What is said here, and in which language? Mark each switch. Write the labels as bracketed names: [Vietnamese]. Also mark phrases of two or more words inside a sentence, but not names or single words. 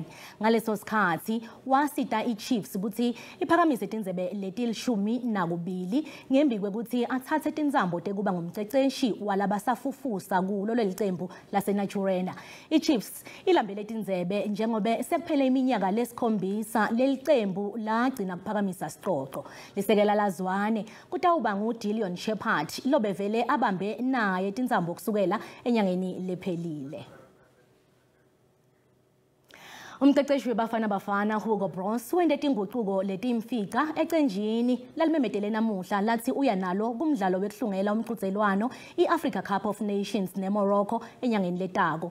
[Swati] Ngaleso sikhathi wasita iChiefs ukuthi iphakamise tindzebe letilishumi-2 ngembi kwekuthi athathe tindzambo tekuba ngumceceshi walabasafufusa kulo lelicembu laseNatura. iChiefs ilambele tindzebe njengobe sekuphele iminyaka lesikhombisa lelicembu lagcina kuphakamisa sicoco. Lisekela laZwane kutawuba nguDillion Shepherd lobevele abambe naye tindzambo kusukela enyangeni lephelile. Umceceshi webafana bafana Hugo Bros wende tinguquko letimfika ecenjini lalimemetele namuhla lathi uya nalo kumdlalo wekuhlungela umqhudelwano iAfrica Cup of Nations neMorocco enyangeni letako.